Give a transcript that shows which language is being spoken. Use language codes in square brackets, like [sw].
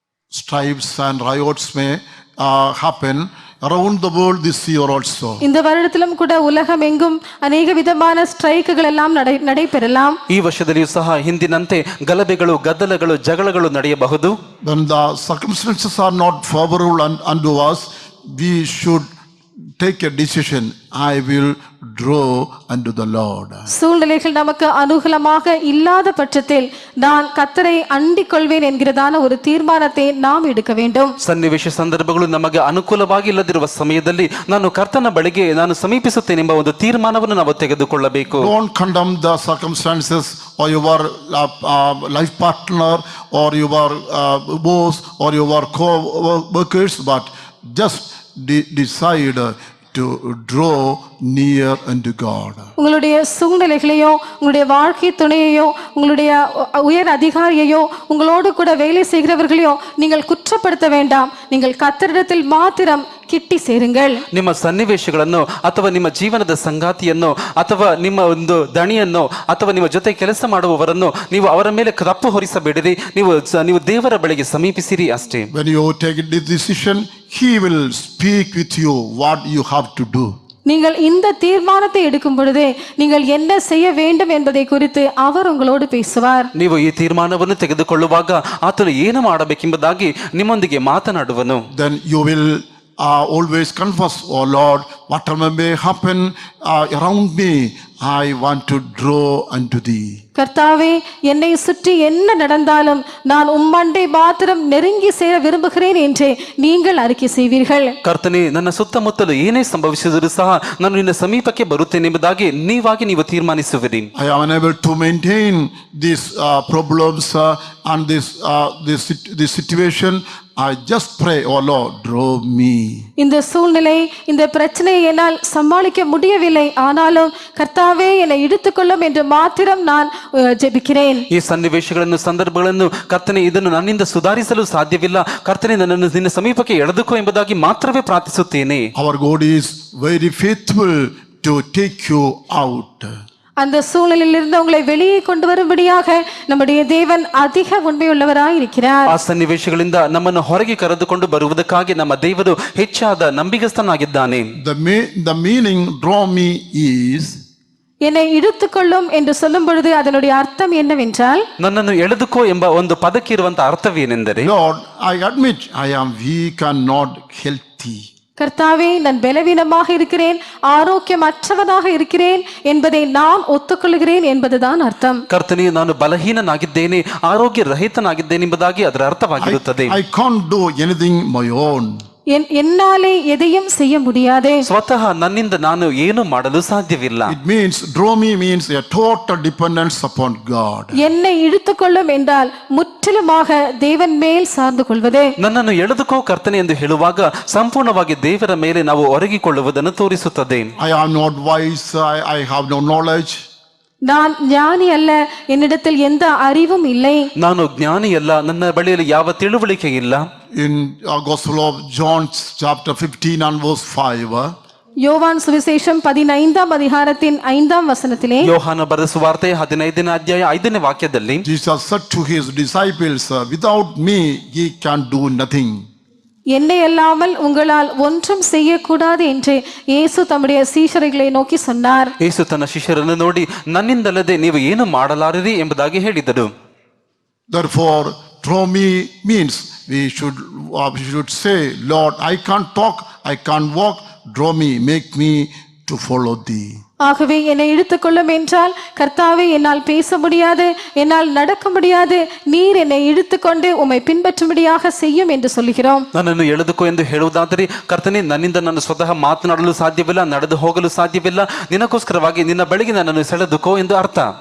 [en] Strifes and riots may happen around the world this year also. [ta] இந்த வருடத்திலும் கூட உலகம் எங்கும் அநேக விதமான ஸ்ட்ரைக்குகள் எல்லாம் நடைபெறலாம். [kn] ಈ ವರ್ಷದಲ್ಲಿಯೂ ಸಹ ಹಿಂದಿನಂತೆ ಗಲಭೆಗಳು, ಗದ್ದಲಗಳು, ಜಗಳಗಳು ನಡೆಯಬಹುದು. [en] When the circumstances are not favorable unto us, we should take a decision. I will draw unto the Lord. [ta] சூழ்நிலைகள் நமக்கு அனுகூலமாக இல்லாத பட்சத்தில் நான் கர்த்தரை அண்டிக் கொள்வேன் என்கிறதான ஒரு தீர்மானத்தை நாம் எடுக்க வேண்டும். [kn] ಸನ್ನಿವೇಶ ಸಂದರ್ಭಗಳು ನಮಗೆ ಅನುಕೂಲವಾಗಿ ಇಲ್ಲದಿರುವ ಸಮಯದಲ್ಲಿ ನಾನು ಕರ್ತನ ಬಳಿಗೆ ನಾನು ಸಮೀಪಿಸುತ್ತೇನೆ ಎಂಬ ಒಂದು ತೀರ್ಮಾನವನ್ನು ನಾವು ತೆಗೆದುಕೊಳ್ಳಬೇಕು. [en] Don't condemn the circumstances or your life partner or your boss or your co-workers, but just decide to draw near unto God. [ta] உங்களுடைய சூழ்நிலைகளையோ, உங்களுடைய வாழ்க்கை துணையையோ, உங்களுடைய உயர் அதிகாரியையோ, உங்களோடு கூட வேலை செய்கிறவர்களையோ நீங்கள் குற்றப்படுத்த வேண்டாம். நீங்கள் கர்த்தரிடத்தில் மாத்திரம் ಕಿಟ್ಟಿ ಸೇರುங்கள். [kn] ನಿಮ್ಮ ಸನ್ನಿವೇಶಗಳನ್ನು ಅಥವಾ ನಿಮ್ಮ ಜೀವನದ ಸಂಗಾತಿಯನ್ನು ಅಥವಾ ನಿಮ್ಮ ಒಂದು ದಣಿಯನ್ನು ಅಥವಾ ನಿಮ್ಮ ಜೊತೆ ಕೆಲಸ ಮಾಡುವವರನ್ನು ನೀವು ಅವರ ಮೇಲೆ ತಪ್ಪು ಹೊರಿಸಬೇಡಿರಿ. ನೀವು ದೇವರ ಬಳಿಗೆ ಸಮೀಪಿಸಿರಿ ಅಷ್ಟೇ. [en] When you take this decision, he will speak with you what you have to do. [ta] நீங்கள் இந்த தீர்மானத்தை எடுக்கும் பொழுது நீங்கள் என்ன செய்ய வேண்டும் என்பதை குறித்து அவர் உங்களோடு பேசுவார். [kn] ನೀವು ಈ ತೀರ್ಮಾನವನ್ನು ತೆಗೆದುಕೊಳ್ಳುವಾಗ ಆತನು ಏನು ಮಾಡಬೇಕೆಂಬುದಾಗಿ ನಿಮ್ಮೊಂದಿಗೆ ಮಾತನಾಡುವನು. [en] Then you will always confess, oh Lord, whatever may happen around me, I want to draw unto thee. [ta] கர்த்தாவே, என்னை சுற்றி என்ன நடந்தாலும் நான் உம்மண்டை மாத்திரம் நெருங்கி சேர விரும்புகிறேன் என்று நீங்கள் அறிக்கை செய்வீர்கள். [kn] ಕರ್ತನೇ, ನನ್ನ ಸುತ್ತಮುತ್ತಲು ಏನೇ ಸಂಭವಿಸಿದರೂ ಸಹ ನಾನು ನಿನ್ನ ಸಮೀಪಕ್ಕೆ ಬರುತ್ತೇನೆ ಎಂಬುದಾಗಿ ನೀವು ತೀರ್ಮಾನಿಸುವಿರಿ. [en] I am unable to maintain these problems and this situation. I just pray, oh Lord, draw me. [ta] இந்த சூழ்நிலை, இந்த பிரச்சனையை என்னால் சமாளிக்க முடியவில்லை, ஆனாலும் கர்த்தாவே என்னை இழுத்துக்கொள்ளும் என்று மாத்திரம் நான் ಜೆಬಿக்கிறேன். [kn] ಈ ಸನ್ನಿವೇಶಗಳನ್ನು, ಸಂದರ್ಭಗಳನ್ನು ಕರ್ತನೇ, ಇದನ್ನು ನನ್ನಿಂದ ಸುಧಾರಿಸಲು ಸಾಧ್ಯವಿಲ್ಲ, ಕರ್ತನೇ ನನ್ನನ್ನು ನಿನ್ನ ಸಮೀಪಕ್ಕೆ ಎಳೆದುಕೋ ಎಂಬುದಾಗಿ ಮಾತ್ರವೇ ಪ್ರಾರ್ಥಿಸುತ್ತೇನೆ. [en] Our God is very faithful to take you out. [ta] அந்த சூழ்நிலையிலிருந்து உங்களை வெளியே கொண்டு வரும்படியாக நம்முடைய தேவன் அதிக உண்மையுள்ளவராய் இருக்கிறார். [kn] ಆ ಸನ್ನಿವೇಶಗಳಿಂದ ನಮ್ಮನ್ನು ಹೊರಗೆ ಕರೆದುಕೊಂಡು ಬರುವುದಕ್ಕಾಗಿ ನಮ್ಮ ದೇವರು ಹೆಚ್ಚಾದ ನಂಬಿಗಸ್ತನಾಗಿದ್ದಾನೆ. [en] The meaning draw me is, [ta] என்னை இழுத்துக்கொள்ளும் என்று சொல்லும் பொழுது அதனுடைய அர்த்தம் என்னவென்றால், [kn] ನನ್ನನ್ನು ಎಳೆದುಕೋ ಎಂಬ ಒಂದು ಪದಕ್ಕೆ ಇರುವಂತ ಅರ್ಥವೇನೆಂದರೆ, [en] Lord, I admit I am weak and not healthy. [ta] கர்த்தாவே, நான் பலவீனமாக இருக்கிறேன், ஆரோக்கியமற்றவனாக இருக்கிறேன் என்பதை நான் ஒத்துக்கொள்கிறேன் என்பதுதான் அர்த்தம். [kn] ಕರ್ತನೇ, ನಾನು ಬಲಹೀನನಾಗಿದ್ದೇನೆ, ಆರೋಗ್ಯ ರಹಿತನಾಗಿದ್ದೇನೆ ಎಂಬುದಾಗಿ ಅದರ ಅರ್ಥವಾಗಿರುತ್ತದೆ. [en] I can't do anything my own. [ta] என்னாலே எதையும் செய்ய முடியாது. [kn] ಸ್ವತಃ ನನ್ನಿಂದ ನಾನು ಏನು ಮಾಡಲು ಸಾಧ್ಯವಿಲ್ಲ. [en] It means draw me means a total dependence upon God. [ta] என்னை இழுத்துக்கொள்ளும் என்றால் முற்றிலுமாக தேவன் மேல் சார்ந்து கொள்வது. [kn] ನನ್ನನ್ನು ಎಳೆದುಕೋ ಕರ್ತನೆ ಎಂದು ಹೇಳುವಾಗ ಸಂಪೂರ್ಣವಾಗಿ ದೇವರ ಮೇಲೆ ನಾವು ಒರಗಿಕೊಳ್ಳುವುದನ್ನು ತೋರಿಸುತ್ತದೆ. [en] I am not wise, I have no knowledge. [ta] நான் ஞானி அல்ல, என்னிடத்தில் எந்த அறிவும் இல்லை. [kn] ನಾನು ಜ್ಞಾನಿ ಅಲ್ಲ, ನನ್ನ ಬಳಿಯಲ್ಲಿ ಯಾವ ತಿಳುವಳಿಕೆ ಇಲ್ಲ. [en] In Gospel of John chapter 15 and verse 5, [ta] யோவான் சுவிசேஷம் 15ஆம் அதிகாரத்தின் 5ஆம் வசனத்திலே [kn] ಯೋಹಾನ ಬರೆದ ಸುವಾರ್ತೆ 15ನೇ ಅಧ್ಯಾಯ 5ನೇ ವಾಕ್ಯದಲ್ಲಿ [en] Jesus said to his disciples, without me ye can do nothing. [ta] என்னை அல்லாமல் உங்களால் ஒன்றும் செய்யக்கூடாது என்று இயேசு தம்முடைய சீஷர்களை நோக்கி சொன்னார். [kn] ಯೇಸು ತನ್ನ ಶಿಷ್ಯರನ್ನು ನೋಡಿ ನನ್ನಿಂದಲ್ಲದೆ ನೀವು ಏನು ಮಾಡಲಾರಿರಿ ಎಂಬುದಾಗಿ ಹೇಳಿದರು. [en] Therefore, through me means we should say, Lord, I can't talk, I can't walk, draw me, make me to follow thee. [ta] ஆகவே என்னை இழுத்துக்கொள்ளும் என்றால், கர்த்தாவே என்னால் பேச முடியாது, என்னால் நடக்க முடியாது, நீர் என்னை இழுத்துக்கொண்டு உம்மை பின்பற்றும்படியாக செய்யும் என்று சொல்கிறோம். [kn] ನನ್ನನ್ನು ಎಳೆದುಕೋ ಎಂದು ಹೇಳುವುದಾದರೆ, ಕರ್ತನೇ ನನ್ನಿಂದ ನಾನು ಸ್ವತಃ ಮಾತನಾಡಲು ಸಾಧ್ಯವಿಲ್ಲ, ನಡೆದು ಹೋಗಲು ಸಾಧ್ಯವಿಲ್ಲ, ನಿನಗೋಸ್ಕರವಾಗಿ ನಿನ್ನ ಬಳಿಗೆ ನನ್ನನ್ನು ಸೆಳೆದುಕೋ ಎಂದು ಅರ್ಥ.